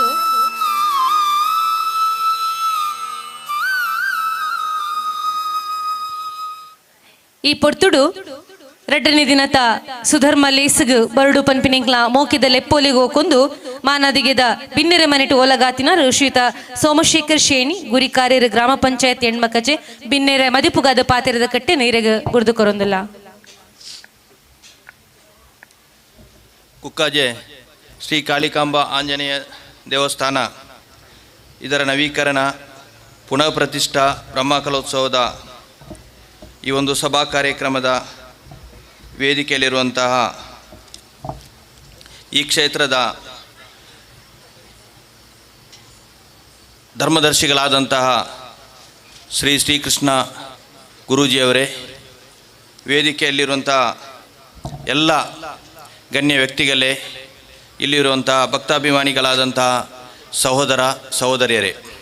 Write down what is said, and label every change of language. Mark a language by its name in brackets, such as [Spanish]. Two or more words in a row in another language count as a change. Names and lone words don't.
[Tulu] ಈ ಪೊರ್ತುಡು 2ನೇ ದಿನದ ಸುಧರ್ಮ ಲೇಸಗ್ ಬರಡು ಪನ್ಪಿನಿಂಗ್ಲ ಮೋಕಿದ ಲೆಪ್ಪೋಲಿಗೆ ಹೋಗೊಂದು ಮಾನದಿಗೆದ ಬಿನ್ನೆರೆ ಮನೆಟು ಓಲಗಾತಿನ ಶ್ರೀಯುತ ಸೋಮಶೇಖರ್ ಶೇಣಿ ಗುರಿ ಕಾರ್ಯರ ಗ್ರಾಮ ಪಂಚಾಯತ್ ಹೆಣ್ಮಕಜೆ ಬಿನ್ನೆರೆ ಮದಿಪುಗಾದ ಪಾತೆರದ ಕಟ್ಟೆ ನೀರೆಗೆ ಗುರ್ದು ಕೊರೊಂದಿಲ್ಲ [Kannada] ಕುಕ್ಕಾಜೆ ಶ್ರೀ ಕಾಳಿಕಾಂಬ ಆಂಜನೇಯ ದೇವಸ್ಥಾನ ಇದರ ನವೀಕರಣ ಪುನಃ ಪ್ರತಿಷ್ಠಾ ಬ್ರಹ್ಮಕಲೋತ್ಸವದ ಈ ಒಂದು ಸಭಾ ಕಾರ್ಯಕ್ರಮದ ವೇದಿಕೆಯಲ್ಲಿರುವಂತಹ ಈ ಕ್ಷೇತ್ರದ ಧರ್ಮದರ್ಶಿಗಳಾದಂತಹ ಶ್ರೀ ಶ್ರೀಕೃಷ್ಣ ಗುರೂಜಿಯವರೇ, ವೇದಿಕೆಯಲ್ಲಿರುವಂತಹ ಎಲ್ಲ ಗಣ್ಯ ವ್ಯಕ್ತಿಗಳೇ, ಇಲ್ಲಿರುವಂತಹ ಭಕ್ತಾಭಿಮಾನಿಗಳಾದಂತಹ ಸಹೋದರ ಸಹೋದರಿಯರೇ,